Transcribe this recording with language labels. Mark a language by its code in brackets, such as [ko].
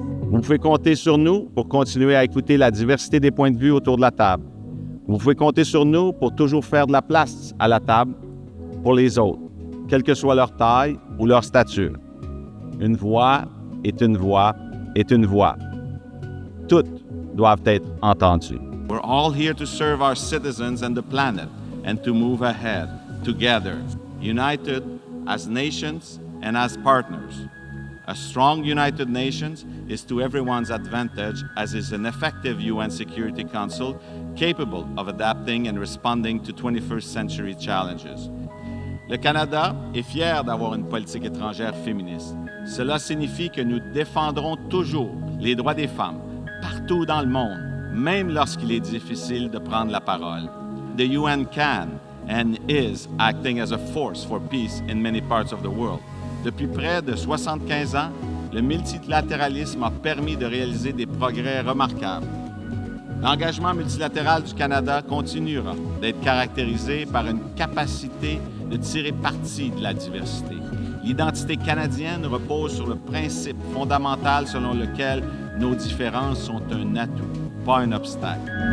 [fr] Vous pouvez compter sur nous pour continuer à écouter la diversité des points de vue autour de la table. Vous pouvez compter sur nous pour toujours faire de la place à la table pour les autres, quelle que soit leur taille ou leur stature. Une voix est une voix est une voix. Toutes doivent être entendues. [en] We're all here to serve our citizens and the planet and to move ahead together, united as nations and as partners. A strong United Nations is to everyone's advantage, as is an effective UN Security Council capable of adapting and responding to 21st century challenges. [fr] Le Canada est fier d'avoir une politique étrangère féministe. Cela signifie que nous défendrons toujours les droits des femmes partout dans le monde, même lorsqu'il est difficile de prendre la parole. [en] The UN can and is acting as a force for peace in many parts of the world. [fr] Depuis près de 75 ans, le multilatéralisme a permis de réaliser des progrès remarquables. L'engagement multilatéral du Canada continuera d'être caractérisé par une capacité de tirer parti de la diversité. L'identité canadienne repose sur le principe fondamental selon lequel nos différences sont un atout, pas un obstacle.